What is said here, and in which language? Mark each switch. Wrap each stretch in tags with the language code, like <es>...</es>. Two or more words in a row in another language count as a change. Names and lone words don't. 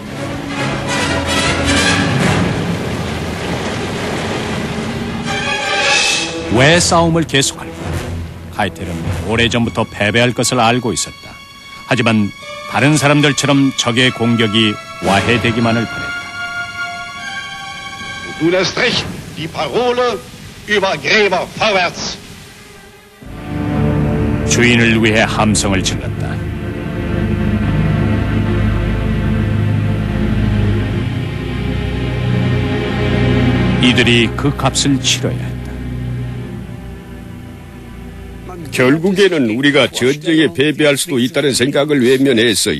<ko>왜 싸움을 계속할까? 카이텔은 오래전부터 패배할 것을 알고 있었다. 하지만 다른 사람들처럼 적의 공격이 와해되기만을 바랬다.</ko> <de>Du hast recht, die Parole über Gräber vorwärts.</de> <ko>주인을 위해 함성을 질렀다. 이들이 그 값을 치러야 했다. 결국에는 우리가 전쟁에 패배할 수도 있다는 생각을 외면했어요.</ko>